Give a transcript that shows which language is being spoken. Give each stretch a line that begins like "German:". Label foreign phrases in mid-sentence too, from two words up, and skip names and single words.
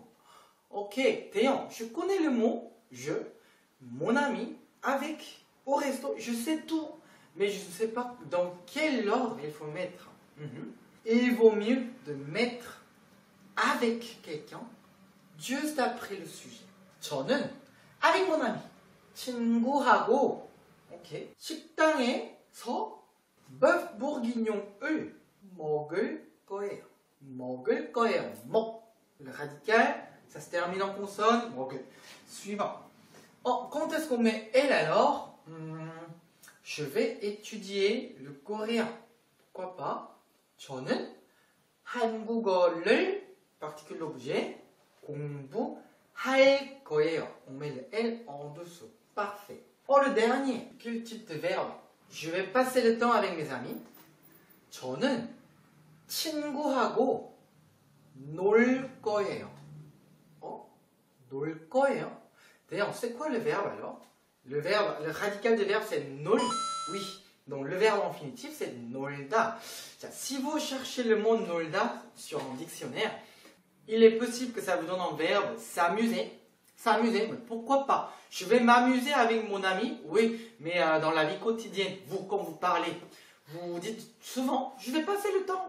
French: Ok, Théon, je connais le mot je, mon ami, avec, au resto, je sais tout, mais je ne sais pas dans quel ordre il faut mettre. Et il vaut mieux de mettre avec quelqu'un juste après le sujet.
Korean: 저는
French: avec mon ami,
Korean: 친구하고, ok, 식당에서 bœuf bourguignon을 먹을 거예요. 먹을 거예요. 먹.
French: Le radical, ça se termine en consonne.
Korean: 먹을. Suivant.
French: Oh, quand est-ce qu'on met elle alors? Je vais étudier le coréen. Pourquoi pas?
Korean: 저는 한국어를,
French: particule l'objet,
Korean: 공부할 거예요.
French: On met le L en dessous. Parfait. Oh, le dernier. Quel type de verbe? Je vais passer le temps avec mes amis.
Korean: 저는 친구하고 놀 거예요. 놀 거예요.
French: D'ailleurs, c'est quoi le verbe alors? Le radical du verbe c'est 놀. Oui, donc le verbe infinitif c'est 놀다. Si vous cherchez le mot 놀다 sur un dictionnaire, il est possible que ça vous donne un verbe s'amuser. S'amuser, mais pourquoi pas? Je vais m'amuser avec mon ami, oui, mais dans la vie quotidienne, vous, quand vous parlez, vous dites souvent, je vais passer le temps.